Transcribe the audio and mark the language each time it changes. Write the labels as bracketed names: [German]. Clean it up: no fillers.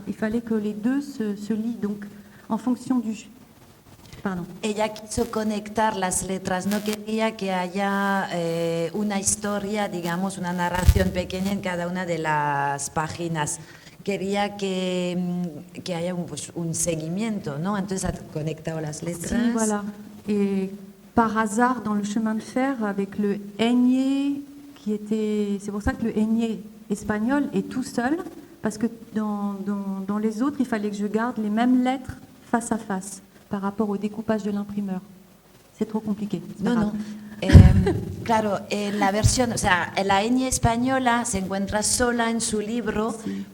[French] Il fallait que les deux se lient, donc en fonction du... Pardon. [Spanish] Ella quiso conectar las letras, no quería que haya una historia, digamos, una narración pequeña en cada una de las páginas. Quería que haya pues, un seguimiento, ¿no? Entonces ha conectado las letras. Sí, voilà. [French] Et par hasard, dans le chemin de fer, avec le ñ qui était... C'est pour ça que le ñ espagnol est tout seul, parce que dans les autres, il fallait que je garde les mêmes lettres face à face. Par rapport au découpage de l'imprimeur. C'est trop compliqué. [Spanish] No. Claro, en la versión, o sea, la ñ española se encuentra sola en su libro sí.